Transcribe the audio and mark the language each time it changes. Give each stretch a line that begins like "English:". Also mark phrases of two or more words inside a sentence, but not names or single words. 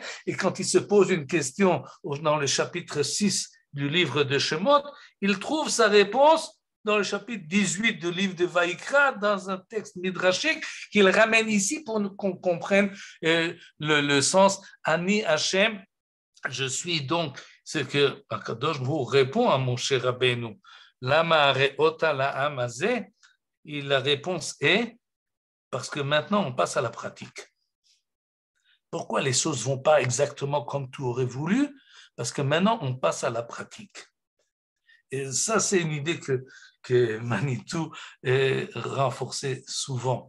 French: Et quand il se pose une question dans le chapitre 6 du livre de Shemot, il trouve sa réponse dans le chapitre 18 du livre de Vaïkra, dans un texte midrashique qu'il ramène ici pour qu'on comprenne le sens.
Hebrew: אני השם,
French: je suis donc ce que
Hebrew: הקדוש ברוך הוא
French: répond à Moshe Rabbeinu.
Hebrew: למה הרעותה לעם הזה,
French: et la réponse est parce que maintenant on passe à la pratique. Pourquoi les choses ne vont pas exactement comme tu aurais voulu? Parce que maintenant on passe à la pratique. Et ça, c'est une idée que Manitou est renforcée souvent.